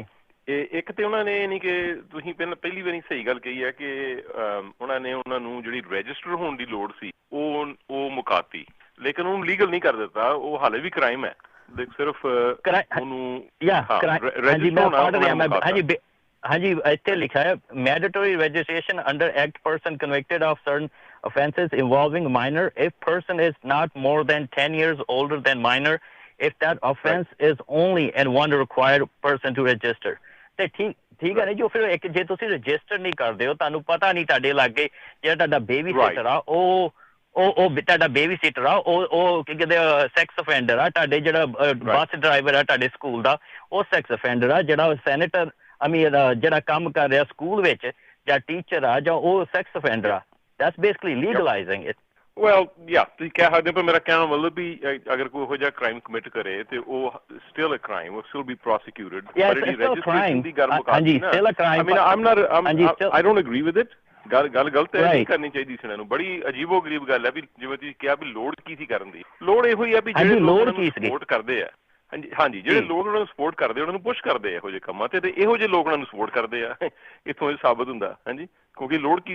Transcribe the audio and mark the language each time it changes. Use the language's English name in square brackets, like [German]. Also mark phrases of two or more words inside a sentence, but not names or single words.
[Punjabi] ਇੱਕ ਤੇ ਉਹਨਾਂ ਨੇ ਨਹੀਂ ਕਿ ਤੁਸੀਂ ਪਹਿਲੀ ਵਾਰੀ ਸਹੀ ਗੱਲ ਕਹੀ ਹੈ ਕਿ ਉਹਨਾਂ ਨੇ ਉਹਨਾਂ ਨੂੰ ਜਿਹੜੀ ਰਜਿਸਟਰ ਹੋਣ ਦੀ ਲੋੜ ਸੀ ਉਹ ਮੁਕਾਤੀ, ਲੇਕਿਨ ਉਹਨੂੰ ਲੀਗਲ ਨਹੀਂ ਕਰ ਦਿੱਤਾ। ਉਹ ਹਾਲੇ ਵੀ ਕ੍ਰਾਈਮ ਹੈ, ਸਿਰਫ ਉਹਨੂੰ ਹਾਂਜੀ ਇੱਥੇ ਲਿਖਿਆ ਹੈ [English] mandatory registration under act person convicted of certain offenses involving minor if person is not more than 10 years older than minor if that offense is only and one required person to register। [Punjabi] ਤੇ ਠੀਕ ਹੈ ਨਾ ਜੀ। ਫਿਰ ਜੇ ਤੁਸੀਂ ਰਜਿਸਟਰ ਨਹੀਂ ਕਰਦੇ ਹੋ, ਤੁਹਾਨੂੰ ਪਤਾ ਨਹੀਂ ਤੁਹਾਡੇ ਲਾਗੇ ਜਿਹੜਾ ਤੁਹਾਡਾ [English] baby sitter [Punjabi] ਆ ਉਹ ਤੁਹਾਡਾ [English] baby sitter [Punjabi] ਆ, ਉਹ ਕੀ ਕਹਿੰਦੇ [English] sex offender [Punjabi] ਆ। ਤੁਹਾਡੇ ਜਿਹੜਾ [English] bus driver [Punjabi] ਆ ਤੁਹਾਡੇ ਸਕੂਲ ਦਾ, ਉਹ [English] sex offender [Punjabi] ਆ। ਜਿਹੜਾ ਸੈਨੇਟਰ ਜਿਹੜਾ ਕੰਮ ਕਰ ਰਿਹਾ ਸਕੂਲ ਵਿੱਚ ਜਾਂ ਟੀਚਰ ਆ, ਜਾਂ ਉਹ [English] sex offender [Punjabi] ਆ। [English] That's basically legalizing it. Well, yeah, [Punjabi] ਤੁਸੀਂ ਕਹਿ ਸਕਦੇ ਹੋ, ਪਰ ਮੇਰਾ ਕਹਿਣ ਦਾ ਮਤਲਬ ਵੀ ਅਗਰ ਕੋਈ ਇਹੋ ਜਿਹਾ [English] crime commit [Punjabi] ਕਰੇ ਤੇ ਉਹ [English] still a crime, will still be prosecuted. Yeah, it's still a crime. ਹਾਂਜੀ, still a crime. I don't agree with it. [Punjabi] ਗੱਲ ਗਲਤ ਹੈ, ਨਹੀਂ ਕਰਨੀ ਚਾਹੀਦੀ ਸੀ ਇਹਨਾਂ ਨੂੰ। ਬੜੀ ਅਜੀਬੋ-ਗਰੀਬ ਗੱਲ ਹੈ ਵੀ ਜਿਵੇਂ ਤੁਸੀਂ ਕਿਹਾ ਵੀ ਲੋੜ ਕੀ ਸੀ ਕਰਨ ਦੀ। ਲੋੜ ਇਹੋ ਹੀ ਆ ਵੀ ਜਿਹੜੇ ਲੋਕ ਸਪੋਰਟ ਕਰਦੇ ਆ, ਹਾਂਜੀ ਜਿਹੜੇ ਲੋਕ ਉਹਨਾਂ ਨੂੰ ਸਪੋਰਟ ਕਰਦੇ, ਉਹਨਾਂ ਨੂੰ ਪੁਸ਼ ਕਰਦੇ ਇਹੋ ਜਿਹੇ ਕੰਮਾਂ ਤੇ ਇਹੋ ਜਿਹੇ ਲੋਕ ਉਹਨਾਂ ਨੂੰ ਸਪੋਰਟ ਕਰਦੇ ਆ। ਇੱਥੋਂ ਇਹ ਸਾਬਤ ਹੁੰਦਾ। ਹਾਂਜੀ, ਕਿਉਂਕਿ ਲੋੜ ਕੀ ਸੀ।